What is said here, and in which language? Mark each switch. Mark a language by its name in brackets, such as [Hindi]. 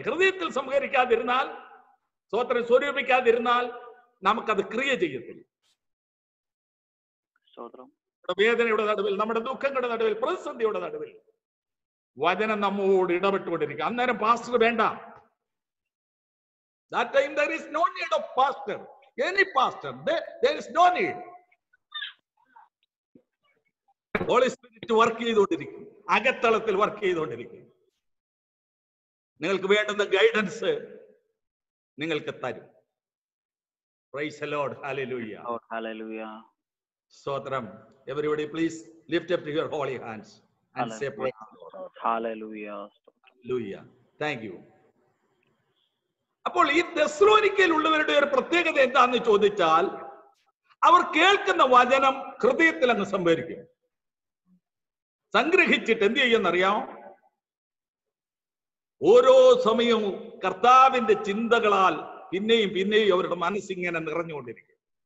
[Malayalam] ഹൃദയത്തിൽ സംഭരിക്കാതിരുന്നാൽ, സ്തോത്രം സ്വരൂപിക്കാതിരുന്നാൽ നമുക്കത് ക്രിയ ചെയ്യത്തില്ല. നമ്മുടെ വേദനയുടെ നടുവിൽ, നമ്മുടെ ദുഃഖങ്ങളുടെ നടുവിൽ, പ്രതിസന്ധിയുടെ നടുവിൽ വചനം നമ്മോട് ഇടപെട്ടുകൊണ്ടിരിക്കുക. അന്നേരം പാസ്റ്റർ വേണ്ട. [English] That time there is no need of pastor. Any pastor, there is no need. [Malayalam] Holy Spirit work ചെയ്തുകൊണ്ടിരിക്കും, അകത്തളത്തിൽ വർക്ക് ചെയ്തുകൊണ്ടിരിക്കും. നിങ്ങൾക്ക് വേണ്ടുന്ന ഗൈഡൻസ് നിങ്ങൾക്ക് തരും. [English] Praise the Lord. Hallelujah. Oh, hallelujah. [Malayalam] Stotram. [English] Everybody please lift up your holy hands and say praise the Lord. Hallelujah. Hallelujah. Thank you. [Malayalam] അപ്പോൾ ഈ തെസ്സലോനിക്കയിലുള്ളവരുടെ ഒരു പ്രത്യേകത എന്താന്ന് ചോദിച്ചാൽ, അവർ കേൾക്കുന്ന വചനം ഹൃദയത്തിൽ അങ്ങ് സംഭരിക്കും. സംഗ്രഹിച്ചിട്ട് എന്ത് ചെയ്യുമെന്നറിയാമോ? ഓരോ സമയവും കർത്താവിന്റെ ചിന്തകളാൽ പിന്നെയും പിന്നെയും അവരുടെ മനസ്സിങ്ങനെ നിറഞ്ഞുകൊണ്ടിരിക്കും.